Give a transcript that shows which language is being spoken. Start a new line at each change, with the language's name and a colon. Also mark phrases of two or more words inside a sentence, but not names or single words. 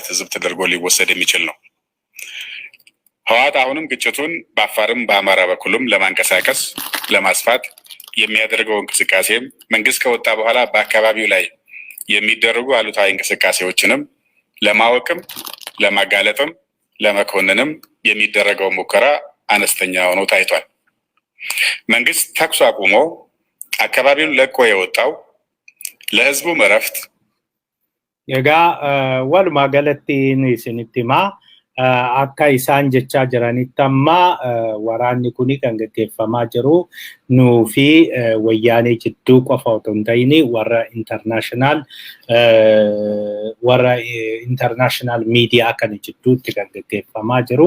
Amharic: ትዝብት ተደርጎ ሊወሰድ የሚችል ነው። ህወሓት አሁንም ግጭቱን በአፋርም በአማራ በኩልም ለማንቀሳቀስ ለማስፋት የሚያደርገው እንቅስቃሴም መንግስት ከወጣ በኋላ በአካባቢው ላይ የሚደረጉ አሉታዊ እንቅስቃሴዎችንም ለማወቅም ለማጋለጥም ለመኮንንም የሚደረገው ሙከራ አነስተኛ ሆኖ ታይቷል። መንግስት ተኩስ አቁሞ አካባቢውን ለቆ የወጣው ለህዝቡ እረፍት
Oromo: walumaa galatti isinitti himaa akka isaan jechaa jiranitti amma waraanni kuni kan gaggeeffamaa jiru nuu fi wayyaanee jidduu qofa otoo hin ta'in warra
English: international media
Oromo: kana jidduutti kan gaggeeffamaa jiru.